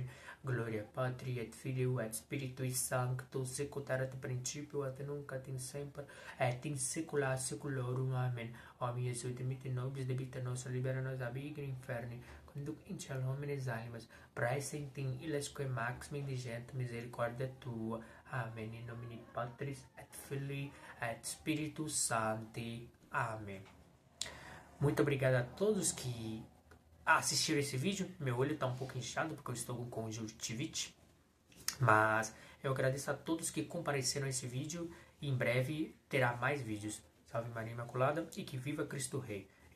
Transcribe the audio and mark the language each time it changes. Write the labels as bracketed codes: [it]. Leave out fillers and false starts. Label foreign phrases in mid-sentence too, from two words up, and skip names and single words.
[la] Gloria Patri et Filii et Spiritui Sancto, sicut erat in principio et nunc et in semper et in saecula saeculorum. Amen. O mie Iesu, dimitte nobis debita nostra, libera nos ab igni inferni, conduc in cielo homines animas, praesent in illes quae maxime indigent misericordia tua. Amen. In nomine Patris et Filii et Spiritus Sancti. [pt] Amém. Muito obrigado a todos que assistiram esse vídeo. Meu olho está um pouco inchado porque eu estou com conjuntivite. Mas eu agradeço a todos que compareceram a esse vídeo. E em breve terá mais vídeos. Salve Maria Imaculada e que viva Cristo Rei.